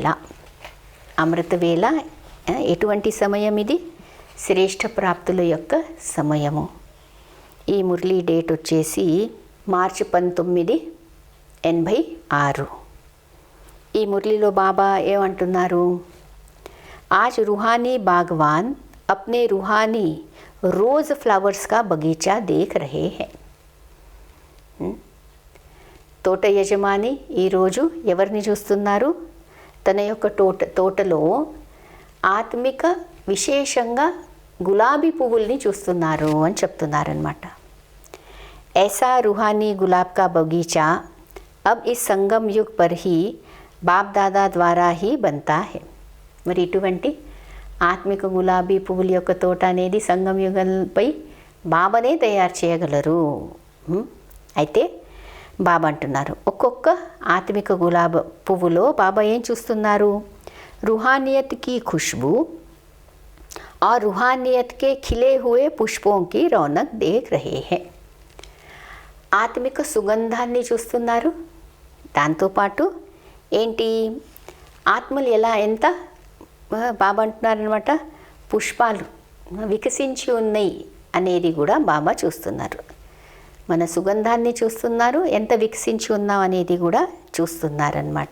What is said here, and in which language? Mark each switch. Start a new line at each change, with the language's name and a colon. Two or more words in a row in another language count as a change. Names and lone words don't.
Telugu: అమృతవేళ ఎటువంటి సమయం ఇది? శ్రేష్ఠ ప్రాప్తుల యొక్క సమయము. ఈ మురళీ డేట్ వచ్చేసి మార్చి 1986. ఈ మురళిలో బాబా ఏమంటున్నారు?
Hindi: आज रूहानी बागवान अपने रूहानी
English: rose flowers
Hindi: का बगीचा देख रहे हैं.
Telugu: తోట యజమాని ఈరోజు ఎవరిని చూస్తున్నారు? తన యొక్క తోటలో ఆత్మిక విశేషంగా గులాబీ పువ్వుల్ని చూస్తున్నారు అని చెప్తున్నారనమాట.
Hindi: ऐसा रूहानी गुलाब का बगीचा अब इस संगम युग पर ही बाप दादा ద్వారా ही बनता है.
Telugu: మరి ఇటువంటి ఆత్మిక గులాబీ పువ్వుల యొక్క తోట అనేది సంగం యుగంపై బాబానే తయారు చేయగలరు. అయితే బాబా అంటున్నారు, ఒక్కొక్క ఆత్మిక గులాబ్ పువ్వులో బాబా ఏం చూస్తున్నారు?
Hindi: रूहानियत की खुशबू और रूहानियत के खिले हुए पुष्पों की रौनक देख रहे हैं.
Telugu: ఆత్మిక సుగంధాన్ని చూస్తున్నారు. దాంతోపాటు ఏంటి, ఆత్మలు ఎంత బాబా అంటున్నారనమాట, పుష్పాలు వికసించి ఉన్నాయి అనేది కూడా బాబా చూస్తున్నారు. మన సుగంధాన్ని చూస్తున్నారు, ఎంత వికసించి ఉన్నాం అనేది కూడా చూస్తున్నారనమాట.